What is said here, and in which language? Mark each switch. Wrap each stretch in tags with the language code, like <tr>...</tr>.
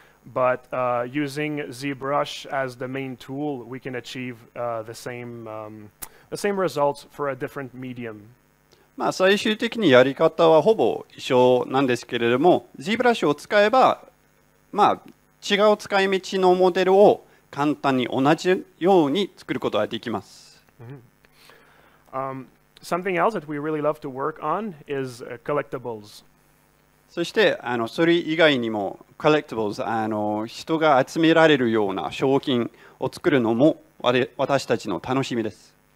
<en>But using ZBrush as the main tool, we can achieve the same results for a different medium.</en> <ja>まあ最終的にやり方はほぼ一緒なんですけれども、ZBrushを使えば、まあ違う使い道のモデルを簡単に同じように作ることができます。</ja> <en>Something else that we really love to work on is collectibles.</en> <ja>そしてそれ以外にも collectibles 人が集められるような商品を作るのも私たちの楽しみです。</ja>